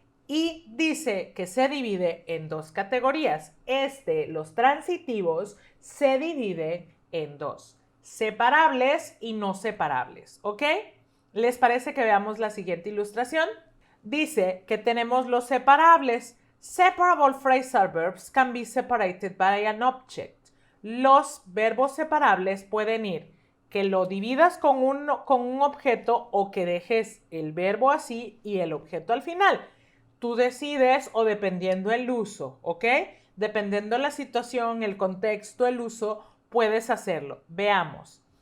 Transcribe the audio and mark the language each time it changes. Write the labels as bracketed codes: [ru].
[es] Y dice que se divide en dos categorías. Los transitivos se dividen en dos, separables y no separables, ¿ok? ¿Les parece que veamos la siguiente ilustración? Dice que tenemos los separables. [en] Separable phrasal verbs can be separated by an object. [es] Los verbos separables pueden ir que lo dividas con un objeto o que dejes el verbo así y el objeto al final. Tú decides o dependiendo el uso, ¿ok? Dependiendo la situación, el contexto, el uso, puedes hacerlo. Veamos.